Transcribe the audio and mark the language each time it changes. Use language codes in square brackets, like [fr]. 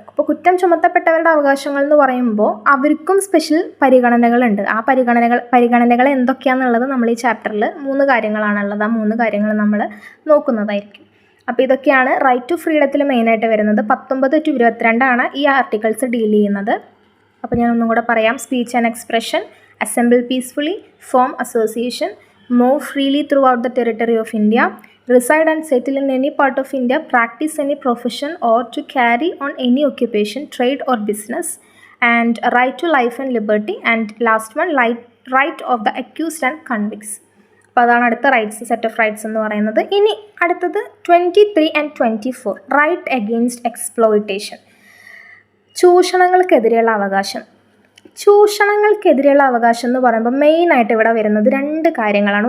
[ml] അപ്പോൾ കുറ്റം ചുമത്തപ്പെട്ടവരുടെ അവകാശങ്ങൾ എന്ന് പറയുമ്പോൾ അവർക്കും സ്പെഷ്യൽ പരിഗണനകളുണ്ട്. ആ പരിഗണനകൾ എന്തൊക്കെയാണെന്നുള്ളത് നമ്മൾ ഈ ചാപ്റ്ററിൽ 3 കാര്യങ്ങളാണുള്ളത്. ആ 3 കാര്യങ്ങൾ നമ്മൾ നോക്കുന്നതായിരിക്കും. അപ്പോൾ ഇതൊക്കെയാണ് റൈറ്റ് ടു ഫ്രീഡത്തിൽ മെയിനായിട്ട് വരുന്നത്. 19 to 22 ഈ ആർട്ടിക്കിൾസ് ഡീൽ ചെയ്യുന്നത്. അപ്പോൾ ഞാൻ ഒന്നും കൂടെ പറയാം. [en] Speech and expression, assemble peacefully, form association, move freely throughout the territory of India, reside and settle in any part of India, practice any profession or to carry on any occupation, trade or business, and right to life and liberty, and last one, right of the accused and convicts. [ml] അപ്പോൾ അതാണ് അടുത്ത rights, set of rights എന്ന് പറയുന്നത്. ഇനി അടുത്തത് 23 and 24, right against exploitation. ചൂഷണങ്ങൾക്കെതിരെയുള്ള അവകാശം. ചൂഷണങ്ങൾക്കെതിരെയുള്ള അവകാശം എന്ന് പറയുമ്പോൾ മെയിനായിട്ട് ഇവിടെ വരുന്നത് 2 കാര്യങ്ങളാണ്.